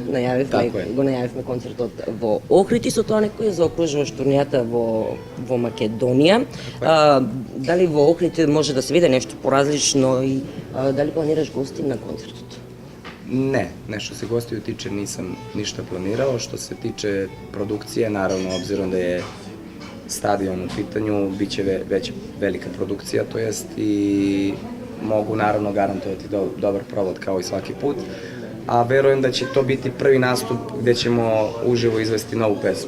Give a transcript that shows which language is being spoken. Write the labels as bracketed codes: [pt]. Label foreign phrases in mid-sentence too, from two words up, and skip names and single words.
[mk] Го најавивме концертот во Охрид и со тоа некој заокружуваш турнијата во Македонија. Дали во Охрид може да се види нешто поразлично и дали планираш гости на концертот? [sr] Ne, što se gostiju tiče nisam ništa planirao. Što se tiče produkcije, naravno, obzirom da je stadion u pitanju, bit će već velika produkcija, to jest i mogu naravno garantovati dobar provod kao i svaki put, a verujem da će to biti prvi nastup gde ćemo uživo izvesti novu pesmu.